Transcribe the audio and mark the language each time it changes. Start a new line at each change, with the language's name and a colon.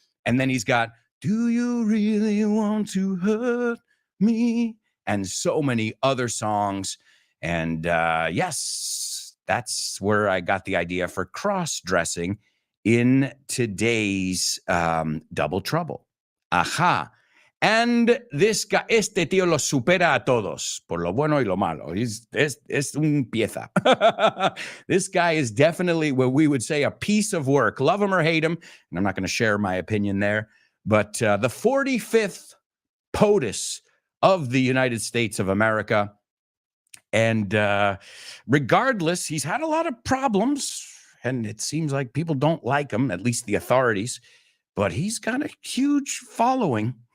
English: And then he's got, do you really want to hurt me? And so many other songs. And yes, that's where I got the idea for cross-dressing in today's Double Trouble. Ajá. And this guy,
Spanish: este tío los supera a todos, por lo bueno y lo malo. Es un pieza.
English: This guy is definitely what we would say a piece of work. Love him or hate him. And I'm not going to share my opinion there. But the 45th POTUS of the United States of America. And regardless, he's had a lot of problems, and it seems like people don't like him, at least the authorities, but he's got a huge following.